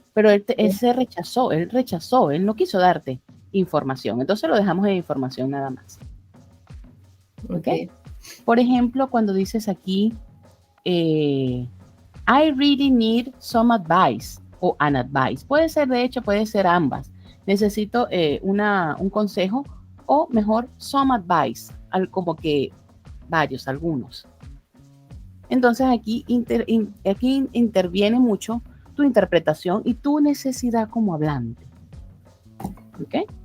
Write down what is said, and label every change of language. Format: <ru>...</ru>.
<es>Pero él rechazó, él no quiso darte información, entonces lo dejamos en información nada más. ¿Ok? Por ejemplo, cuando dices aquí,</es> <en>I really need some advice o an advice.</en> <es>Puede ser, de hecho, puede ser ambas. Necesito un consejo o mejor, some advice, como que varios, algunos. Entonces aquí interviene mucho tu interpretación y tu necesidad como hablante. ¿Ok?</es>